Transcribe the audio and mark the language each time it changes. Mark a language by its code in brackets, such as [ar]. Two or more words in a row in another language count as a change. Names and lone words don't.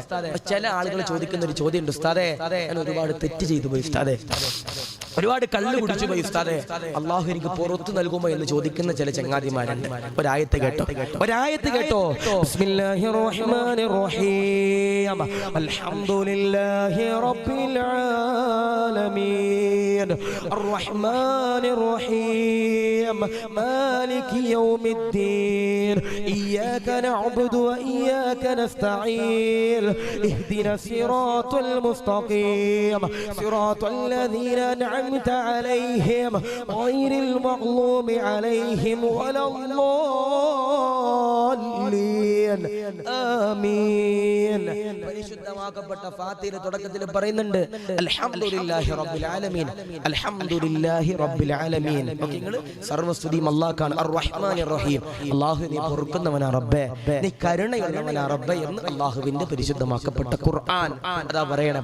[ml] ചില ആളുകൾ ചോദിക്കുന്ന ഒരു ചോദ്യം ഉണ്ട്, ഉസ്താദേ ഞാൻ ഒരുപാട് തെറ്റ് ചെയ്തു പോയി ഉസ്താദേ, ഒരുപാട് കള്ള് കുടിച്ചു പോയി ഉസ്താദേ, അള്ളാഹു എനിക്ക് പുറത്തു നൽകുമോ എന്ന് ചോദിക്കുന്ന ചില ചങ്ങാതിമാരുണ്ട്. ഒരായത്ത് കേട്ടോ, ഒരായത്ത് കേട്ടോ. [ar] بسم الله الرحمن الرحيم الحمد لله رب العالمين الرحمن റഹീം, مالك يوم الدين إياك نعبد وإياك نستعين اهدنا الصراط المستقيم صراط الذين أنعمت عليهم غير المغضوب عليهم ولا الضالين آمين. [ml] പരിശുദ്ധമാക്കപ്പെട്ട ഫാത്തിഹ തുടക്കത്തിൽ പറയുന്നുണ്ട് [ar] الحمد لله رب العالمين الحمد لله رب العالمين. [ml] നിങ്ങൾ സർവസ്തുതിയും അല്ലാഹുവാണ് [ar] الرحمن الرحيم. [ml] അല്ലാഹു നീ പൊറുക്കുന്നവനാ റബ്ബേ, നീ കരുണയുള്ളവനാ റബ്ബേ എന്ന് അല്ലാഹുവിന്റെ പരിശുദ്ധമാക്കപ്പെട്ട ഖുർആൻ അതാ പറയണേ.